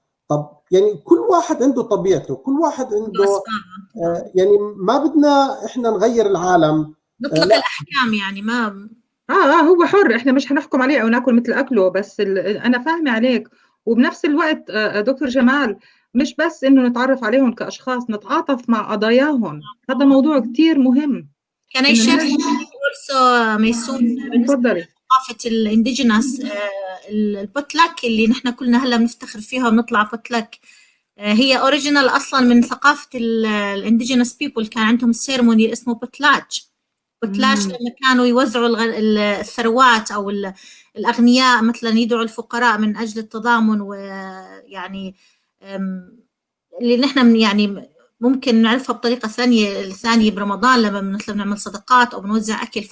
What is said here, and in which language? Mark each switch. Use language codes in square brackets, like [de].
[ar] طب يعني كل واحد عنده طبيعته، كل واحد عنده يعني ما بدنا احنا نغير العالم، نطلق الاحكام يعني ما هو حر، احنا مش هنحكم عليه او ناكل مثل اكله، بس انا فاهمه عليك. وبنفس الوقت دكتور جمال، مش بس انه نتعرف عليهم كاشخاص، نتعاطف مع قضاياهم، هذا موضوع كتير مهم. [en] Can I share also ميسون [ar] تفضلي. ثقافة الانديجينس البوتلاك اللي نحن كلنا هلا بنفتخر فيها وبنطلع بوتلاك، هي اوريجينال اصلا من ثقافة الانديجينس بيبل. كان عندهم السيرموني اسمه بوتلاج لما كانوا يوزعوا الثروات او الاغنياء مثلا يدعوا الفقراء من اجل التضامن، ويعني اللي نحن يعني ممكن نعرفها بطريقة ثانية برمضان لما مثلا بنعمل صدقات أو بنوزع أكل.